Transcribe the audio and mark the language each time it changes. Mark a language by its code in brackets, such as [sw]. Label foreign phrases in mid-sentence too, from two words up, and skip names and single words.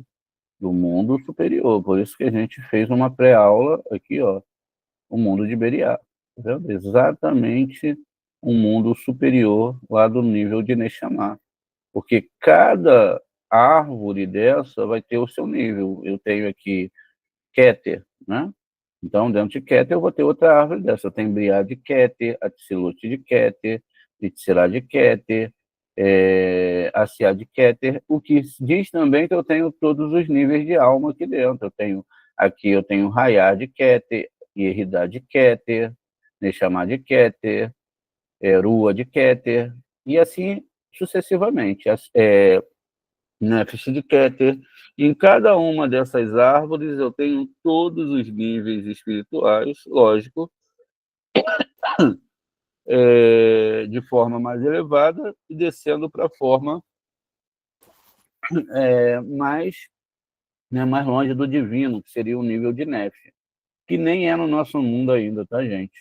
[pt] Do mundo superior, por isso que a gente fez uma pré-aula aqui, ó, o mundo de Beriá, tá vendo? Exatamente um mundo superior lá do nível de Neshama, porque cada árvore dessa vai ter o seu nível. Eu tenho aqui Keter, né? Então, dentro de Keter, eu vou ter outra árvore dessa. Eu tenho Briá de Keter, Atzilut de Keter, Yetzirah de Keter, Asiá de Keter, o que diz também que eu tenho todos os níveis de alma aqui dentro. Eu tenho Hayá de Keter, Yeridá de Keter, Neshama de Keter, Rua de Keter, e assim sucessivamente. Nefesh de Keter. Em cada uma dessas árvores eu tenho todos os níveis espirituais, lógico, de forma mais elevada e descendo para a forma mais, né, mais longe do divino, que seria o nível de Nefesh, que nem é no nosso mundo ainda, tá, gente?